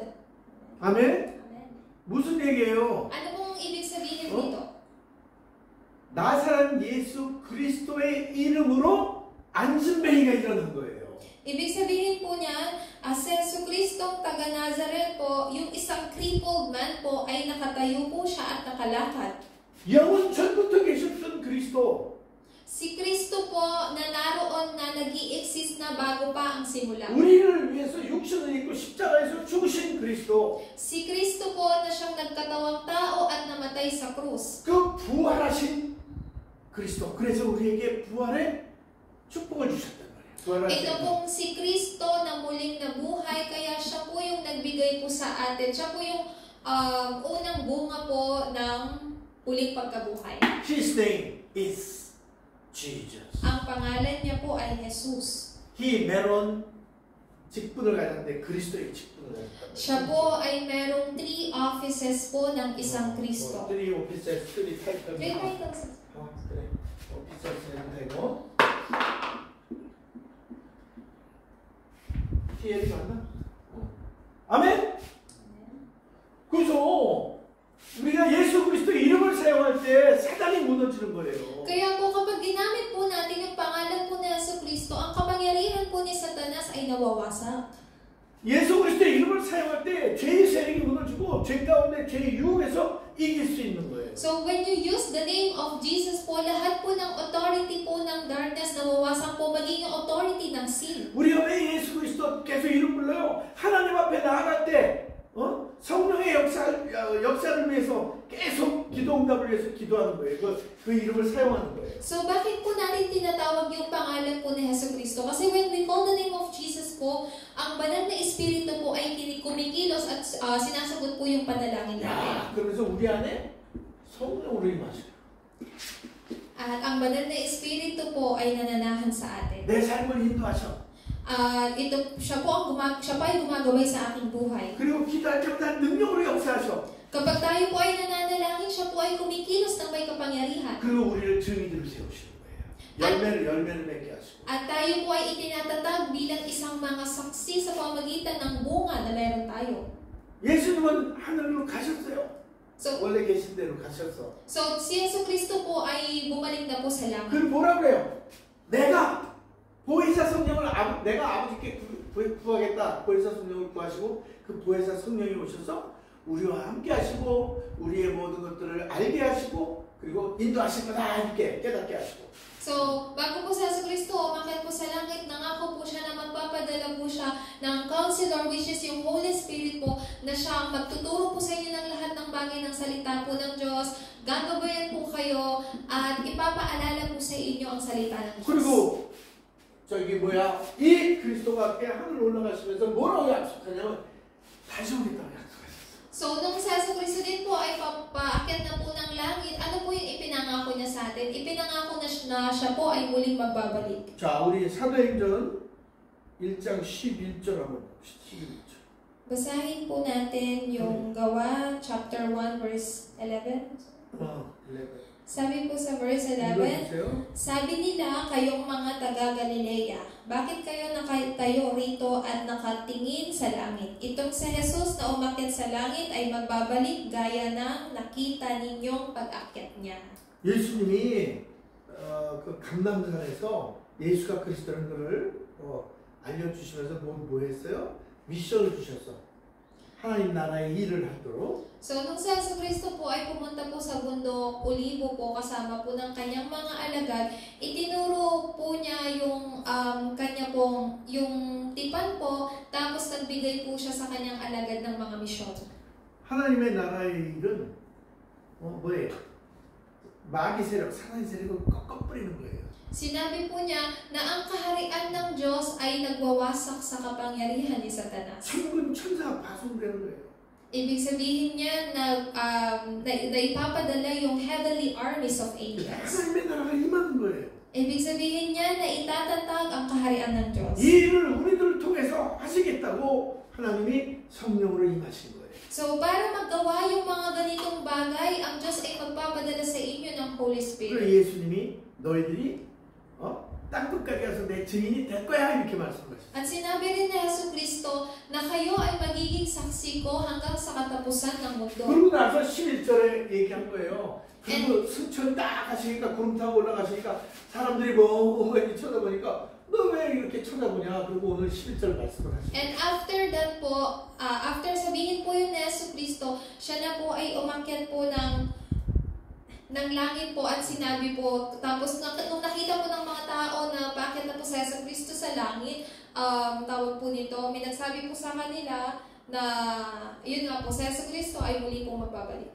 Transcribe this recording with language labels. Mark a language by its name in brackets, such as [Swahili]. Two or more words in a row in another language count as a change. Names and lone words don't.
[Korean] 아멘? [Filipino] Amen. [Korean] 무슨 얘기예요? [Filipino] Ano pong ibig sabihin dito? [Korean] 나사렛 예수 그리스도의 이름으로 안진뱅이가 일어난 거예요. [Filipino] Ibig sabihin po niyan, si Jesucristong taga Nazaret po, yung isang crippled man po ay nakatayo po siya at nakalakad. [Korean] 영원 전부터 계셨던 그리스도. [Filipino] Si Kristo po na naroon na nag-i-exist na bago pa ang simula. [Korean] 우리를 위해서 육신을 입고 십자가에서 죽으신 그리스도. [Filipino] Si Kristo po na siyang nagkatawang tao at namatay sa krus. [Korean] 그 부활하신 그리스도. 그래서 우리에게 부활의 축복을 주셨단 말이에요. [Filipino] Ito pong si Kristo na muling nabuhay, kaya siya po yung nagbigay po sa atin. Siya po yung unang bunga po ng muling pagkabuhay. [English] His name is Jesus. [Filipino] Ang pangalan niya po ay Jesus. [Korean] He meron 직분을 가졌는데 그리스도의 직분을 가졌다. [Filipino] Siya po ay merong 3 offices po ng isang Kristo. [English] 3 offices, 3 titles. 3 titles. [Korean] 그래. offices는 되고. TL이 맞나? 아멘? 그래서 우리가 예수 그리스도의 이름을 사용할 때 사단이 무너지는 거예요. [Filipino] Kaya po kapag ginamit po natin yung pangalan po ni Jesucristo, ang kapangyarihan po ni Satanas ay nawawasak. [Korean] 예수 그리스도의 이름을 사용할 때 죄의 세력이 무너지고 죄 가운데 죄의 유혹에서 이길 수 있는 거예요. [English] So when you use the name of Jesus [Filipino] po, lahat po ng authority po ng darkness nawawasak po, maging yung authority ng sin. [Korean] 우리가 왜 예수 그리스도 계속 이름 불러요? 하나님 앞에 나아갈 때 성령의 역사를 위해서 계속 기도 응답을 위해서 기도하는 거예요. 그 이름을 사용하는 거예요. [Filipino] So bakit po natin tinatawag yung pangalan po ni Jesucristo? Kasi [English] when we call the name of Jesus [Filipino] po, ang banal na espiritu po ay kumikilos at sinasagot po yung panalangin natin. [Korean] 그러면서 우리 안에 성령으로 임하시고 [Filipino] At ang banal na espiritu po ay nananahan sa atin. [Korean] 내 삶을 인도하셔. [Filipino] Siya po ay gumagabay sa aking buhay. [Korean] 그리고 기도할 때마다 능력으로 역사하셔. [Filipino] Kapag tayo po ay nananalangin, siya po ay kumikilos ng may kapangyarihan. [Korean] 그리고 우리를 증인으로 세우시는 거예요. 열매를 맺게 하시고. [Filipino] At tayo po ay itinatatag bilang isang mga saksi sa pamagitan ng bunga na meron tayo. [Korean] 예수님은 하늘로 가셨어요. So, 원래 계신 대로 가셨어. [Filipino] So, si Jesucristo po ay bumalik na po sa langit. [Korean] 그럼 뭐라 그래요? 내가 보혜사 성령을 내가 아버지께 구하겠다. 보혜사 성령을 구하시고 그 보혜사 성령이 오셔서 우리와 함께 하시고 우리의 모든 것들을 알게 하시고 그리고 인도하실 거다 이렇게 깨닫게 하시고. [Filipino] So, bago po sa Jesucristo umakyat po sa langit, nangako po siya na magpapadala po siya ng counselor, which is yung [English] Holy Spirit [Filipino] po, na siya magtuturo po sa inyo ng lahat ng bagay ng salita po ng Diyos, gagabayan po kayo, at ipapaalala po sa inyo ang salita ng Diyos. [Korean] 그리고 저기 이 그리스도가 하늘 올라가시면서 뭐라고 약속하냐면 다시 오겠다고 약속하셨어요. [Filipino] So, nung sa Jesucristo din po ay paakyat na po ng langit, ano po yung ipinangako niya sa atin? Ipinangako na siya po ay muling magbabalik. [Korean] 자, 우리 사도행전 1장 11절 한번 봅시다. 11절. [Filipino] Basahin po natin yung Gawa, chapter 1, verse 11. 11. Sabi po sa verse 11, sabi nila, kayong mga taga-Galilea, bakit kayo nakatayo rito at nakatingin sa langit? Itong si Jesus na umakyat sa langit ay magbabalik gaya ng nakita ninyong pag-akyat niya. [Korean] 예수님이 그 감람산에서 예수가 그리스도라는 것을 알려주시면서 뭐 했어요? 미션을 주셨어. 하나님 나라의 일을 하도록. [Filipino] So, nung sa Jesucristo po ay pumunta po sa bundok Olivo po kasama po ng kanyang mga alagad, itinuro po niya yung kanya pong yung tipan po, tapos nagbigay po siya sa kanyang alagad ng mga misyon. [Korean] 하나님의 나라의 일은 뭐예요? 마귀 세력, 사단의 세력을 꺾어버리는 거예요. [Filipino] Sinabi po niya na ang kaharian ng Diyos ay nagwawasak sa kapangyarihan ni Satanas. [Korean] 천군 천사가 파송되는 거예요. [Filipino] Ibig sabihin niya na ipapadala yung [English] heavenly armies of angels. [Korean] 하나님의 나라가 임하는 거예요. [Filipino] Ibig sabihin niya na itatatag ang kaharian ng Diyos. [Korean] 이 일을 우리들을 통해서 하시겠다고 하나님이 성령으로 임하신 거예요. [Filipino] So So, para magawa yung mga ganitong bagay, ang Diyos ay magpapadala sa inyo ng Holy [Korean] 그리고 [Filipino] Spirit. [Korean] 예수님이 너희들이 땅끝까지 가서 내 증인이 될 거야 이렇게 말씀하셨어요. [Filipino] At sinabi rin ni Jesucristo na kayo ay magiging saksi ko hanggang sa katapusan ng mundo. [Korean] 그러고 나서 11절에 얘기한 거예요. 그리고 승천 딱 가시니까 구름 타고 올라가시니까 사람들이 멍하니 쳐다보니까 너 왜 이렇게 쳐다보냐. 그리고 오늘 11절 말씀을 하시죠. [English] And after that [Filipino] po, after sabihin po yun ni Jesucristo, siya na po ay umakyat po ng langit po at sinabi po, tapos nung nakita po ng mga tao na bakit na po si Jesucristo sa langit, tawag po nito, may nagsabi po sa kanila na yun nga po, si Jesucristo ay muli pong magbabalik.